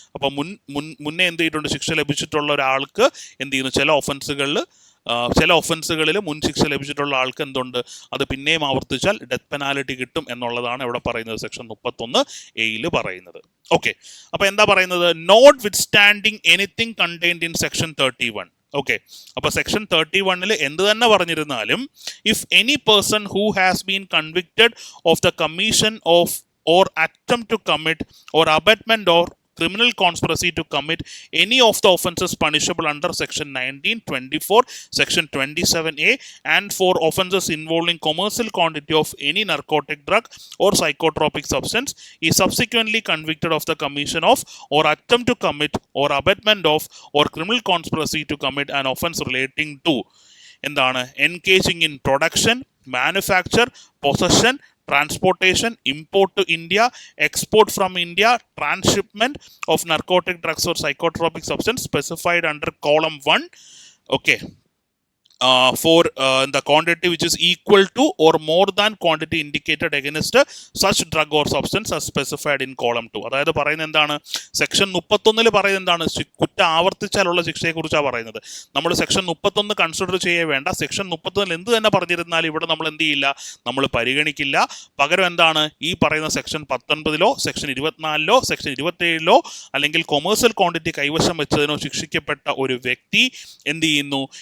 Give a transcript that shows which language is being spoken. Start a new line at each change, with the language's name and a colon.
Malayalam: അപ്പോൾ മുന്നേ എന്ത് ചെയ്തിട്ടുണ്ട്? ശിക്ഷ ലഭിച്ചിട്ടുള്ള ഒരാൾക്ക് എന്ത് ചെയ്യുന്നു? ചില ഒഫൻസുകളിൽ മുൻ ശിക്ഷ ലഭിച്ചിട്ടുള്ള ആൾക്ക് എന്തുണ്ട്? അത് പിന്നെയും ആവർത്തിച്ചാൽ ഡെത്ത് പെനാലിറ്റി കിട്ടും എന്നുള്ളതാണ് ഇവിടെ പറയുന്നത്, സെക്ഷൻ 31A പറയുന്നത്. ഓക്കെ, അപ്പൊ എന്താ പറയുന്നത്?
English: Notwithstanding anything contained in section 31.
Malayalam: Okay, അപ്പൊ സെക്ഷൻ 31 എന്ത് തന്നെ പറഞ്ഞിരുന്നാലും
English: if any person who has been convicted of the commission of or attempt to commit or abetment or criminal conspiracy to commit any of the offences punishable under section 19, 24, section 27A and for offences involving commercial quantity of any narcotic drug or psychotropic substance is subsequently convicted of the commission of or attempt to commit or abetment of or criminal conspiracy to commit an offence relating to
Malayalam: എന്താണ്?
English: engaging in production, manufacture, possession, transportation, import to India, export from India, transshipment of narcotic drugs or psychotropic substance specified under column 1. Okay, for the quantity which is equal to or more than quantity indicated against such drug or substance as specified in column 2.
Malayalam: അതായത് പറയുന്നത് എന്താണ്? Section 31 പറയുന്നത് എന്താണ്? കുറ്റം ആവർത്തിച്ചാലുള്ള ശിക്ഷയെ കുറിച്ചാണ് പറയുന്നത്. നമ്മൾ സെക്ഷൻ 31 കൺസിഡർ ചെയ്യേ വേണ്ട. സെക്ഷൻ 31 എന്ത് തന്നെ പറഞ്ഞിരുന്നാലും ഇവിടെ നമ്മൾ എന്ത് ചെയ്യില്ല? നമ്മൾ പരിഗണിക്കില്ല. പകരം എന്താണ്? ഈ പറയുന്ന സെക്ഷൻ 19 സെക്ഷൻ 24 സെക്ഷൻ 27 അല്ലെങ്കിൽ കൊമേഴ്സ്യൽ ക്വാണ്ടിറ്റി കൈവശം വെച്ചതിനോ ശിക്ഷിക്കപ്പെട്ട ഒരു വ്യക്തി എന്ത് ചെയ്യുന്നു?